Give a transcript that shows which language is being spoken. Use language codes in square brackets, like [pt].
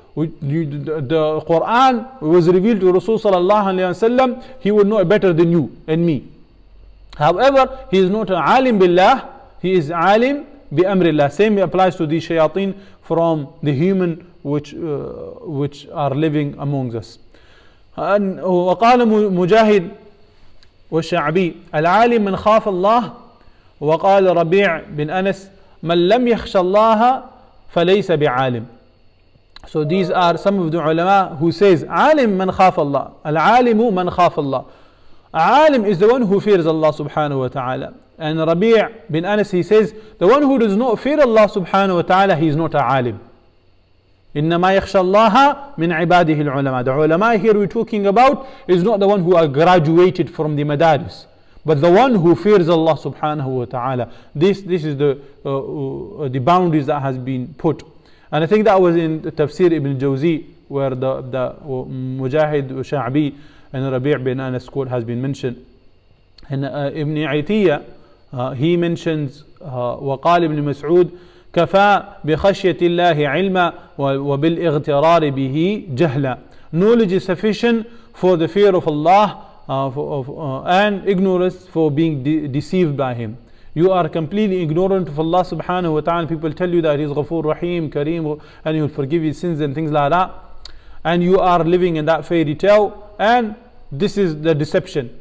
[en] The Quran was revealed to Rasul sallallahu alayhi wa sallam, he will know it better than you and me. However, he is not alim billah, he is alim bi amrillah. Same applies to these shayateen from the human which are living amongst us. [ar] وقال مجاهد والشعبي العالم من خاف الله وقال ربيع بن أنس من لم يخش الله فليس بعالم. [en] So these are some of the ulama who says [ar] عالم من خاف الله, العالم من خاف الله. [en] Alim is the one who fears Allah subhanahu wa ta'ala. And Rabi' bin Anas, he says, the one who does not fear Allah subhanahu wa ta'ala, he is not a alim. [ar] إِنَّمَا يَخْشَى اللَّهَ مِنْ عِبَادِهِ الْعُلَمَاء. [en] The ulama here we're talking about is not the one who are graduated from the madaris, but the one who fears Allah subhanahu wa ta'ala. This is the boundaries that has been put. And I think that was in the Tafseer Ibn Jawzi, where the Mujahid Sha'bi and Rabi' bin Anas quote has been mentioned. And Ibn Aytiyah, he mentions [ar] وقال ابن مسعود كفى بخشية الله علما وبالاغترار به جهلا. [en] Knowledge is sufficient for the fear of Allah and ignorance for being deceived by Him. You are completely ignorant of Allah subhanahu wa ta'ala. People tell you that He is Ghafoor Rahim, Kareem, and He will forgive your sins and things like that. And you are living in that fairy tale, and this is the deception.